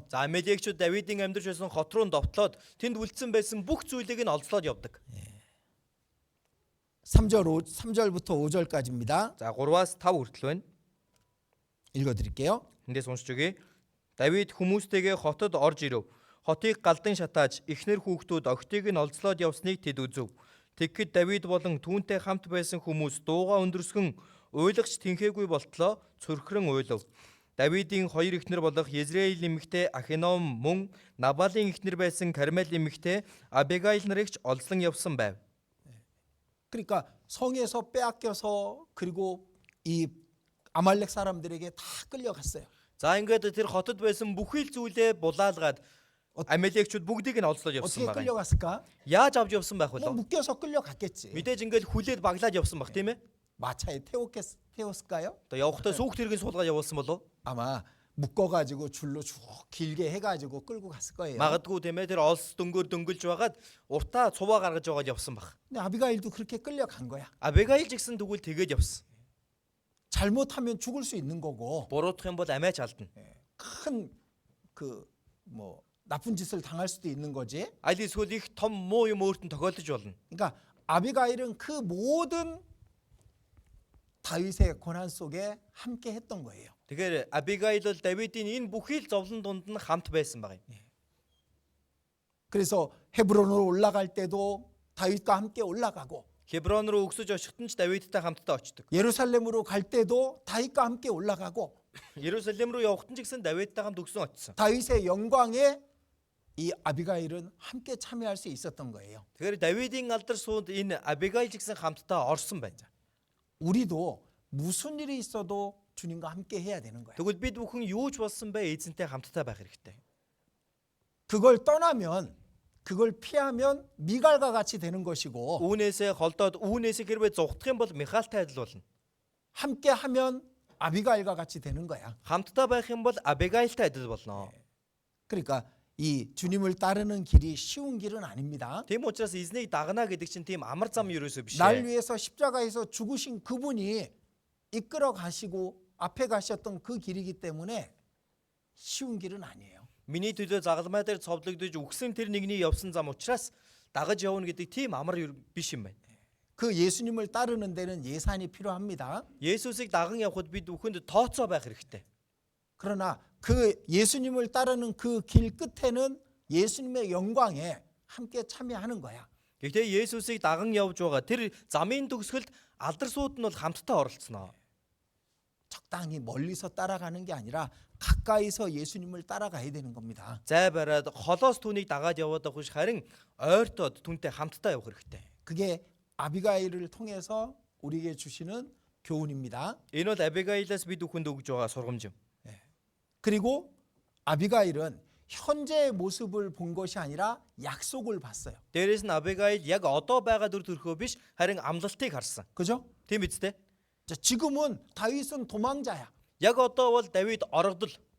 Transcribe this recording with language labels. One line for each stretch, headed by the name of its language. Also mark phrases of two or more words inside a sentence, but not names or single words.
Mongolian: За Амеликчууд Давидын амьдарч байсан хот руу довтлоод тэнд үлдсэн байсан бүх зүйлийг нь олзлоод явдаг.
Korean: 3절부터 5절까지입니다.
Mongolian: За 3-аас 5 хүртэл байна.
Korean: 읽어드릴게요.
Mongolian: Эндээс уншиж өгье. Давид хүмүүстэйгээ хотод орж ирэв. Хотыг галдан шатааж эхнэр хүүхдүүд огтыг нь олзлоод явсныг тэд үзв. Тэгэхэд Давид болон түүнтэй хамт байсан хүмүүс дууга өндөрсгөн уйлагч тэнхээгүй болтлоо цөрхрөн уйлав. Давидын хоёр эхнэр болох Езраиль эмэгтэй Ахином мөн Набалын эхнэр байсан Кармел эмэгтэй Абигаил нарыг ч олзлон явсан байв.
Korean: 그러니까 성에서 빼앗겨서 그리고 이 아말렉 사람들에게 다 끌려갔어요.
Mongolian: За ингээд тэр хотод байсан бүхий л зүйлээ булаалгаад Амеликчүүд бүгдийг нь олзлоод
Korean: 어떻게
Mongolian: явсан байгаа.
Korean: 끌려갔을까?
Mongolian: Яаж авч явсан байх
Korean: 뭐
Mongolian: вэ?
Korean: 묶여서 끌려갔겠지.
Mongolian: Мэдээж ингээд хүлээд баглаад явсан баг тийм ээ.
Korean: 마차에 태웠을까요?
Mongolian: Одоо явахдаа сүхт хэрэгэн суулгаад явуулсан болов?
Korean: 아마 묶어가지고 줄로 쭉 길게 해가지고 끌고 갔을 거예요.
Mongolian: Магадгүй тийм ээ тэр олс дөнгөөр дөнгөлж байгаад уртаа цуваа гаргаж яваад явсан баг.
Korean: 근데 아비가일도 그렇게 끌려간 거야.
Mongolian: Абигаил ч гэсэн тэгвэл тэгээд явсан.
Korean: 잘못하면 죽을 수 있는 거고
Mongolian: Буруутах юм бол амиач алдна.
Korean: 큰 그 뭐 나쁜 짓을 당할 수도 있는 거지.
Mongolian: Аль эсвэл их том муу юм өөртөө тохиолдож болно.
Korean: 그러니까 아비가일은 그 모든 다윗의 고난 속에 함께 했던 거예요.
Mongolian: Тэгэхээр Абигаил бол Давидын энэ бүхий л зовлон дунд нь хамт байсан баг юм.
Korean: 그래서 헤브론으로 올라갈 때도 다윗과 함께 올라가고
Mongolian: Хеброн руу өгсөж очихт нь ч Давидтай хамтдаа очдог.
Korean: 예루살렘으로 갈 때도 다윗과 함께 올라가고
Mongolian: Иерусалим руу явахт нь ч гэсэн Давидтай хамт өгсөн очсон.
Korean: 다윗의 영광에 이 아비가일은 함께 참여할 수 있었던 거예요.
Mongolian: Тэгэхээр Давидын алдар суунд энэ Абигаил ч гэсэн хамтдаа орсон байна.
Korean: 우리도 무슨 일이 있어도 주님과 함께 해야 되는 거야.
Mongolian: Тэгвэл бид бүхэн юу ч болсон бай эзэнтэй хамтдаа байх хэрэгтэй.
Korean: 그걸 떠나면 그걸 피하면 미갈과 같이 되는 것이고
Mongolian: Үүнээсээ холдоод үүнээсээ хэрвээ зугтах юм бол Михаилтай адил болно.
Korean: 함께 하면 아비가일과 같이 되는 거야.
Mongolian: Хамтдаа байх юм бол Абигаилтай адил болно.
Korean: 그러니까 이 주님을 따르는 길이 쉬운 길은 아닙니다.
Mongolian: Тийм учраас эзнийг дагнаа гэдэг чинь тийм амар зам ерөөсөө биш.
Korean: 날 위해서 십자가에서 죽으신 그분이 이끌어 가시고 앞에 가셨던 그 길이기 때문에 쉬운 길은 아니에요.
Mongolian: Миний төлөө загалмай дээр цовдлогдож үхсэн тэр нэгний явсан зам учраас дагаж явна гэдэг тийм амар биш юм байна.
Korean: 그 예수님을 따르는 데는 예산이 필요합니다.
Mongolian: Есүсийг даган явхад бид бүхэнд тооцоо байх хэрэгтэй.
Korean: 그러나 그 예수님을 따르는 그 길 끝에는 예수님의 영광에 함께 참여하는 거야.
Mongolian: Гэхдээ Есүсийг даган явж байгаа тэр замын төгсгөлд алдар сууд нь бол хамтдаа оролцсноо.
Korean: 적당히 멀리서 따라가는 게 아니라 가까이서 예수님을 따라가야 되는 겁니다.
Mongolian: Зай бариад холоос түүнийг дагаад яваад авах биш харин ойртоод түүнтэй хамтдаа явах хэрэгтэй.
Korean: 그게 아비가일을 통해서 우리에게 주시는 교훈입니다.
Mongolian: Энэ бол Абигаилаас бид бүхэнд өгж байгаа сургамж юм.
Korean: 그리고 아비가일은 현재의 모습을 본 것이 아니라 약속을 봤어요.
Mongolian: Дээрээс нь Абигаил яг одоо байгаа дүр төрхөө биш харин амлалтыг харсан.
Korean: 그죠?
Mongolian: Тийм биз дээ?
Korean: 자, 지금은 다윗은 도망자야.
Mongolian: Яг одоо бол Давид оргодол.